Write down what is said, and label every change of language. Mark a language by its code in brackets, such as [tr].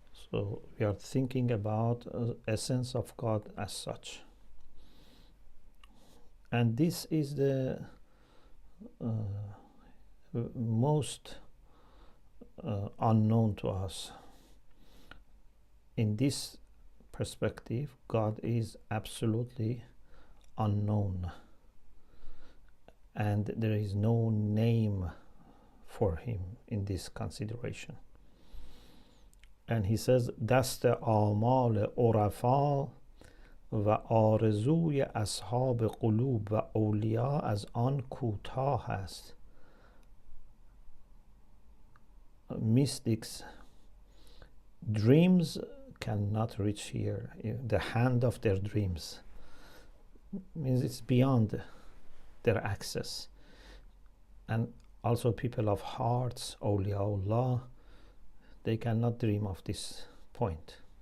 [en] So we are thinking about essence of God as such, and this is the most unknown to us. In this perspective, God is absolutely unknown, and there is no name for him in this consideration. And he says, [fa] دست آمال عرفا و آرزوی اصحاب قلوب و اولیا از آن کوتاه است. [en] Mystics' dreams cannot reach here. The hand of their dreams means it's beyond their access. And also people of hearts, awliyaullah, they cannot dream of this point.